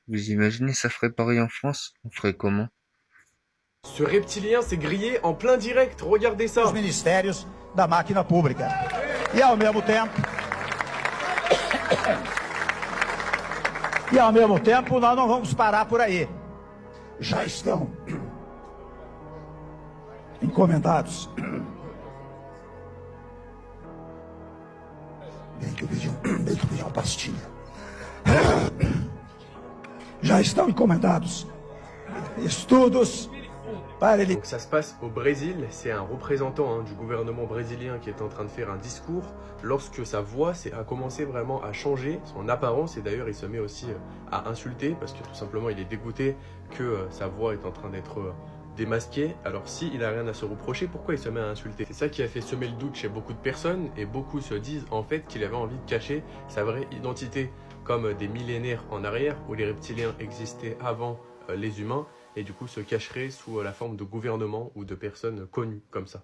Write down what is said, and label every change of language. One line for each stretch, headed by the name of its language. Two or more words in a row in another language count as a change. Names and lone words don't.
French: Vous imaginez, ça ferait pareil en France? On ferait comment? Ce reptilien s'est grillé en plein direct, regardez
Portuguese: Os
French: ça.
Portuguese: ministérios da máquina pública. E ao mesmo tempo, nós não vamos parar por aí. Já estão encomendados. Bem que eu pedi uma pastilha. Já estão encomendados estudos para ele.
French: Donc ça se passe au Brésil, c'est un représentant du gouvernement brésilien qui est en train de faire un discours lorsque sa voix a commencé vraiment à changer, son apparence, et d'ailleurs il se met aussi à insulter parce que tout simplement il est dégoûté que sa voix est en train d'être démasquée. Alors s'il n'a rien à se reprocher, pourquoi il se met à insulter? C'est ça qui a fait semer le doute chez beaucoup de personnes et beaucoup se disent en fait qu'il avait envie de cacher sa vraie identité, comme des millénaires en arrière où les reptiliens existaient avant les humains et du coup se cacherait sous la forme de gouvernement ou de personnes connues comme ça.